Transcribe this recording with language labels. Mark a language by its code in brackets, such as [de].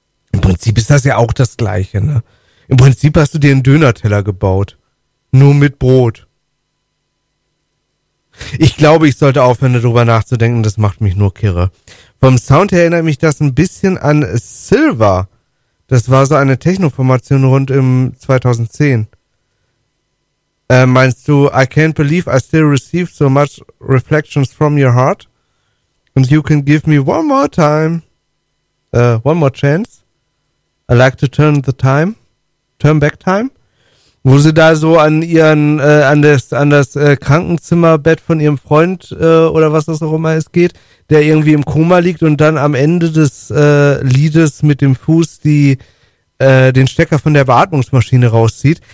[de] Im Prinzip ist das ja auch das Gleiche, ne? Im Prinzip hast du dir einen Dönerteller gebaut. Nur mit Brot. Ich glaube, ich sollte aufhören, darüber nachzudenken. Das macht mich nur kirre. Vom Sound her erinnert mich das ein bisschen an Silver. Das war so eine Techno-Formation rund im 2010. Meinst du, [en] I can't believe I still receive so much reflections from your heart? And you can give me one more time, one more chance. I like to turn the time, turn back time. [de] Wo sie da so an ihren, an das Krankenzimmerbett von ihrem Freund, oder was das auch immer ist, geht, der irgendwie im Koma liegt und dann am Ende des, Liedes mit dem Fuß die, den Stecker von der Beatmungsmaschine rauszieht.